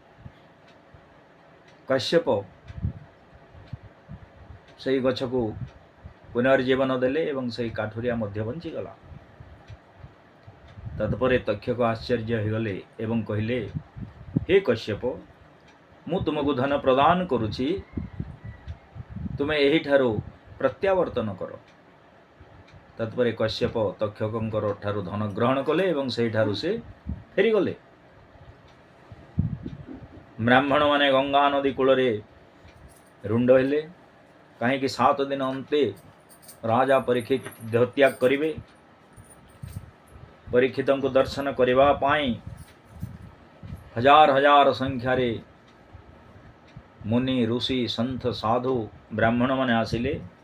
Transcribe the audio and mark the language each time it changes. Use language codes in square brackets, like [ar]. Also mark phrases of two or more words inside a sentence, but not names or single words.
[or] କଶ୍ୟପ ସେହି ଗଛ କୁ ପୁନର୍ଜୀବନ ଦେଲେ ଏବଂ ସେହି କାଠୁରିଆ ମଧ୍ୟ ବଞ୍ଚି ଗଲା। ତତ୍ପରେ ତକ୍ଷକ ଆଶ୍ଚର୍ଯ୍ୟ ହୋଇଗଲେ ଏବଂ କହଲେ, ହେ କଶ୍ୟପ ମୁଁ ତୁମକୁ ଧନ ପ୍ରଦାନ କରୁଛି, ତୁମେ ଏହି ଠାରୁ ପ୍ରତ୍ୟାବର୍ତ୍ତନ କର। ତତ୍ପରେ କଶ୍ୟପ ତକ୍ଷକଙ୍କର ଠାରୁ ଧନ ଗ୍ରହଣ କଲେ ଏବଂ ସେହି ଠାରୁ ସେ ଫେରି ଗଲେ। ବ୍ରାହ୍ମଣ ମାନେ ଗଙ୍ଗା ନଦୀ କୂଳ ରେ ରୁଣ୍ଡ ହେଲେ। କହିଁ 7 ଦିନ ଅନ୍ତେ ରାଜା ପରୀକ୍ଷିତ ଦେହତ୍ୟାଗ କରିବେ। ପରୀକ୍ଷିତଙ୍କ କୁ ଦର୍ଶନ କରନେ ହଜାର ହଜାର ସଂଖ୍ୟାରେ ମୁନି ଋଷି ସନ୍ଥ ସାଧୁ ବ୍ରାହ୍ମଣ ମାନେ ଆସିଲେ